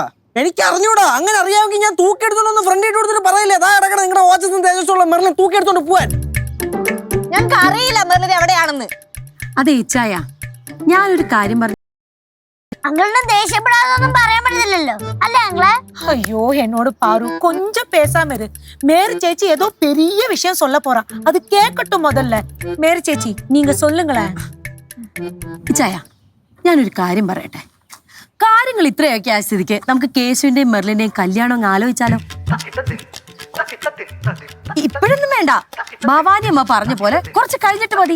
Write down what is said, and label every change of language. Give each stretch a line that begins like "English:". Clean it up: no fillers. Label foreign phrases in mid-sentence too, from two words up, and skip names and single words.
Malayalam: എനിക്ക് അറിഞ്ഞൂടാ. അങ്ങനെ അറിയാമെങ്കിൽ ഞാൻ തൂക്കിയെടുത്തോണ്ട് ഫ്രണ്ട് ഇട്ട് കൊടുത്തിട്ട് പറയില്ലേ, അതാ കിടക്കണം നിങ്ങളുടെ ഓച്ചസും തേജസ്സുള്ള മെർലിൻ തൂക്കിയെടുത്തോണ്ട് പോവാൻ. ഞങ്ങൾക്ക് അറിയില്ല മെർലിൻ എവിടെയാണെന്ന്. അതെ ഇച്ചായ, ഞാനൊരു കാര്യം പറഞ്ഞു. അങ്കിളിനെ ദേഷ്യപ്പെടാതൊന്നും പറയാൻ പറ്റില്ലല്ലോ അല്ലേ അങ്ങളെ?
Tamil: ஐயோ என்னோட பாரு கொஞ்சம் பேசாம இரு. மேரி சேச்சி ஏதோ பெரிய விஷயம் சொல்ல போறா, அது கேட்கட்டும் முதல்ல. மேரி ചേച്ചി நீங்க சொல்லுங்களேன்.
Malayalam: ഇച്ചായ, ഞാനൊരു കാര്യം പറയട്ടെ. കാര്യങ്ങൾ ഇത്രയൊക്കെ ആയ സ്ഥിതിക്ക് നമുക്ക് കേശുവിന്റെയും മെർലിന്റെയും കല്യാണം അങ്ങ് ആലോചിച്ചാലോ? ഇപ്പോഴൊന്നും വേണ്ട, ഭവാനി അമ്മ പറഞ്ഞ പോലെ കുറച്ച് കഴിഞ്ഞിട്ട് മതി.